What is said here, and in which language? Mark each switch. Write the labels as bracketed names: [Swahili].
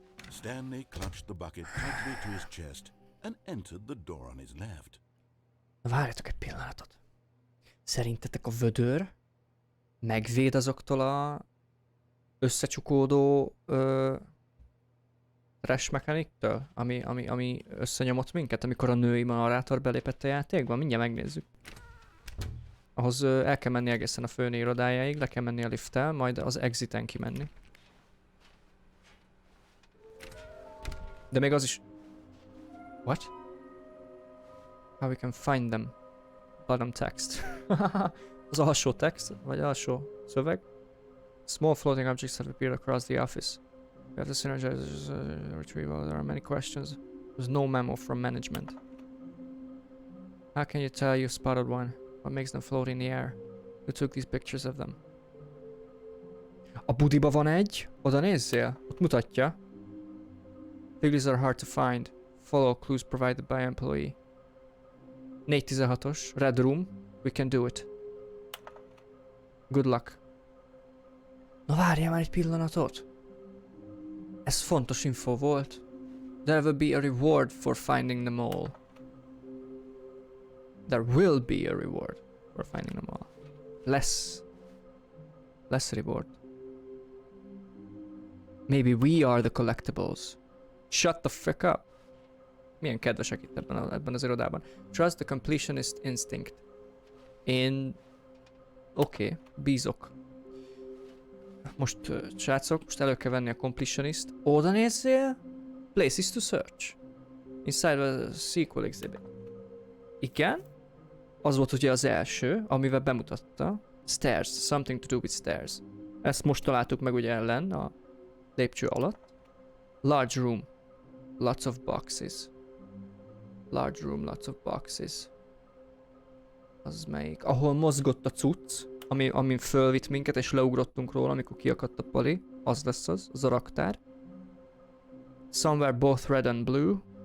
[English] Stanley clutched the bucket tightly to his chest and entered the door on his left. [Hungarian] Na várjatok egy pillanatot. Szerintetek a vödör megvéd azoktól a összecsukódó trash mechaniktől, ami összenyomott minket, amikor a női narrátor belépett a játékba? Mindjárt megnézzük. Ahhoz el kell menni egészen a főnő irodájáig, le kell menni a lifttel, majd az exiten kimenni. De még az is... [English] What? How we can find them. Bottom text. [Hungarian] Az alsó text, vagy alsó szöveg. [English] Small floating objects have appeared across the office. We have to synergize retrieval. There are many questions. There's no memo from management. How can you tell you spotted one? What makes them float in the air? Who took these pictures of them? [Hungarian] A budiba van egy, oda nézzél, ott mutatja. [English] Figures are hard to find. Follow clues provided by employee. 416-os, Red Room. We can do it. Good luck. [Hungarian] Na várjál már egy pillanatot. Ez fontos info volt. [English] There will be a reward for finding them all. There will be a reward for finding them all. Less reward. Maybe we are the collectibles. Shut the fuck up. [Hungarian] Milyen kedvesek itt ebben az irodában. [English] Trust the completionist instinct. [Hungarian] Én... Oké, bízok. Most, srácok, most elő kell venni a completionist. Oda nézzél? [English] Places to search. Inside the sequel exhibit. [Hungarian] Igen. Az volt ugye az első, amivel bemutatta. [English] Stairs. Something to do with stairs. [Hungarian] Ezt most találtuk meg ugye ellen a lépcső alatt. [English] Large room. Lots of boxes. Large room, lots of boxes. [Hungarian] Az melyik? Ahol mozgott a cucc, amin fölvitt minket, és leugrottunk róla, amikor kiakadt a pali. Az lesz az a raktár. [English] Somewhere both red and blue.